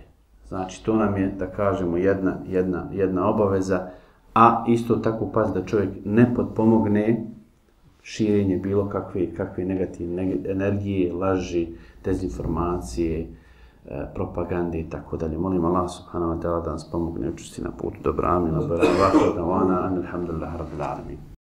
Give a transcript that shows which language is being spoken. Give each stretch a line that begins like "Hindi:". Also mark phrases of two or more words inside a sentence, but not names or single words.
Bosnian: Znači, to nam je, da kažemo, jedna obaveza, a isto tako pas da čovjek ne potpomogne širenje bilo kakve negativne energije, laži, dezinformacije, propagande i tako dalje. Molim Allah
Arabic: سبحانه وتعالى
Bosnian: da nas pomogne učesti na putu dobra. Amin.
Arabic: الحمد لله رب العالمين.